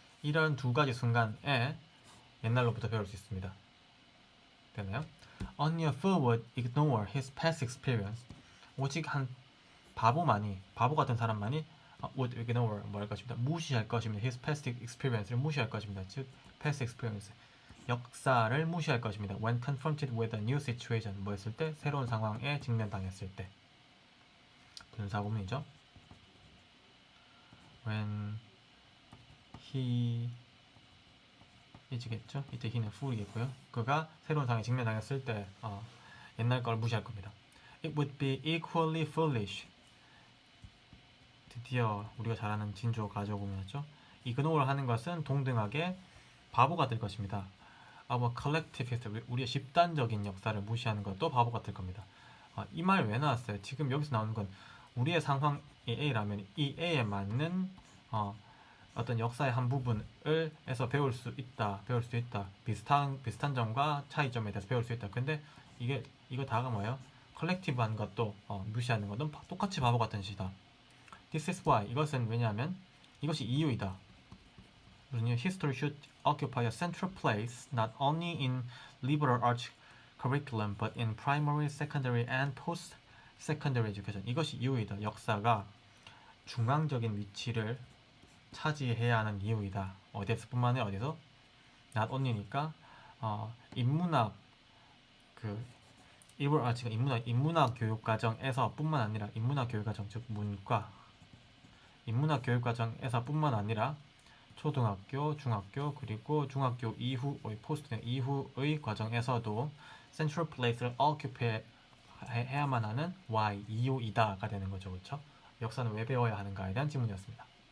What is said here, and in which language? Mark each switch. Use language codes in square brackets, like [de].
[ko] 이런 두 가지 순간에 옛날로부터 배울 수 있습니다. 되나요? [en] Only a fool would ignore his past experience. [ko] 오직 한 바보 같은 사람만이 [en] would ignore [ko] 할 것입니다. 무시할 것입니다. [en] His past experience [ko] 를 무시할 것입니다. 즉 past experience 역사를 무시할 것입니다. [en] When confronted with a new situation [ko] 뭐 했을 때? 새로운 상황에 직면당했을 때. 분사구문이죠. When he 이지겠죠? 이때 he는 fool이겠고요. 그가 새로운 상황에 직면당했을 때 옛날 걸 무시할 겁니다. [en] It would be equally foolish. [ko] 드디어 우리가 잘 아는 진주어 가져오면이죠. ignore 하는 것은 동등하게 바보가 될 것입니다. [en] Our collective history, [ko] 우리의 집단적인 역사를 무시하는 것도 바보 같을 겁니다. 이 말 왜 나왔어요? 지금 여기서 나오는 건 우리의 상황이 A라면 이 A에 맞는 어떤 역사의 한 부분을 에서 배울 수 있다. 비슷한 점과 차이점에 대해서 배울 수 있다. 근데 이거 다가 뭐예요? 컬렉티브한 것도 무시하는 것은 똑같이 바보 같은 시다. [en] This is why. [ko] 이것은 왜냐하면 이것이 이유이다. 무슨 [en] history should occupy a central place not only in liberal arts curriculum but in primary, secondary, and post-secondary education. [ko] 이것이 이유이다. 역사가 중앙적인 위치를 차지해야 하는 이유이다. 어디서뿐만 아니라 어디서? not only니까 인문학 liberal arts가 인문학 교육 과정에서뿐만 아니라 인문학 교육 과정 즉 문과 인문학 교육 과정에서뿐만 아니라 초등학교, 중학교 그리고 중학교 이후의 포스트 이후의 과정에서도 central place를 occupy 해야만 하는 why 이유이다가 되는 거죠, 그렇죠? 역사는 왜 배워야 하는가에 대한 질문이었습니다.